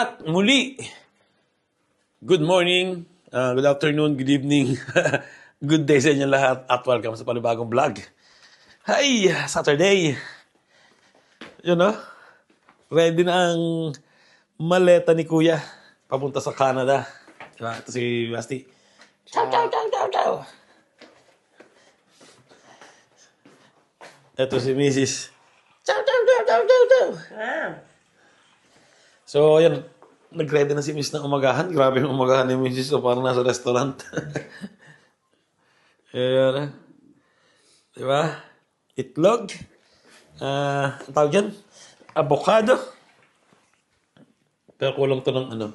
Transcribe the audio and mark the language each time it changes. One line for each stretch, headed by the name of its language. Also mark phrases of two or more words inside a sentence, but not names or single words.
Filipino: muli.
English: Good morning, good afternoon, good evening, good day
Filipino: sa inyo lahat at welcome sa panibagong vlog.
English: Hi, Saturday.
Filipino: Yun o, ready na ang maleta ni Kuya papunta sa Canada. Diba? Ito si Basti.
Italian: Ciao, ciao, ciao, ciao, ciao.
Filipino: Ito si Mrs.
Italian: Ciao, ciao, ciao, ciao, ciao, ciao.
Filipino: So, ayan. Nag-ready na si Miss ng umagahan. Grabe yung umagahan ni Mrs. So, parang nasa restaurant. Ayan. Diba? Itlog. Ang tawag dyan? Avocado. Pero kulang to ng ano.